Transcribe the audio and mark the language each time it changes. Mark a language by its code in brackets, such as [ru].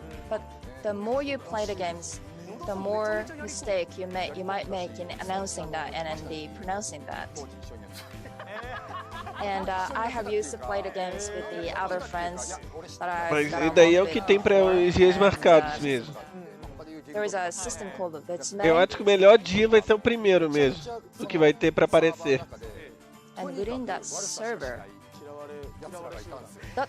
[en] But the more you play the games, the more mistake you might make in announcing that and then pronouncing that. And I have used to play the games with the other friends that [pt] Mas e daí é o que tem para os dias marcados mesmo. [en] There is a system called the [pt] Eu acho que o melhor dia vai ser o primeiro mesmo, o que vai ter para aparecer. [en] And within that server, that